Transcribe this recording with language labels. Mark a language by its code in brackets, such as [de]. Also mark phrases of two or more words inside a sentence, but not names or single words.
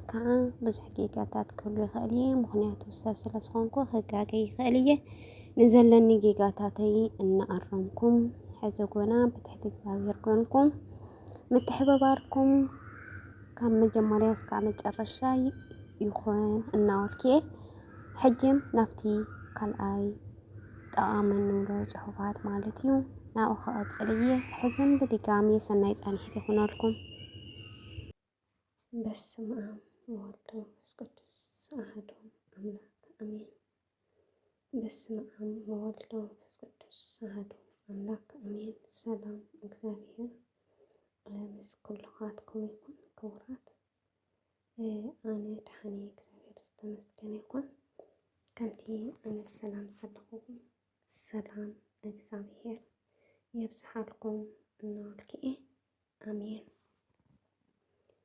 [ti] ከዓ ብዙሕ ጌጋታት ክህሉ ይኽእል እየ። ምክንያቱ ሰብ ስለ ዝኾንኩ ክጋገ ይኽእል እየ። ንዘለኒ ጌጋታተይ እናኣረምኩም ሕዚ ጎና ብትሕቲ እግዚአብሔር ኮንኩም ምትሕብባርኩም ካብ መጀመርያ እስካብ መጨረሻ ይኹን እናበልኩ ሕጅም ናብቲ ካልኣይ ጠቃሚ እንብሎ ጽሑፋት ማለት እዩ ናብኡ ክቐጽል እየ። ሕዝን ብድጋሚ ሰናይ ጻንሒት ይኹነልኩም። [gez] በስመ አብ ወወልድ ወመንፈስ ቅዱስ አሐዱ አምላክ አሜን። በስመ አብ ወወልድ ወመንፈስ ቅዱስ አሐዱ አምላክ አሜን። [ti] ሰላም እግዚአብሔር ምስ ኩልኻትኩም ይኹን። ክቡራት ኣነ ድሓነ እግዚአብሔር ዝተመስገነ ይኹን። ከምቲ ኣነ ሰላም ዘለኹም ሰላም እግዚአብሔር የብዝሓልኩም እናበልኩ አሜን።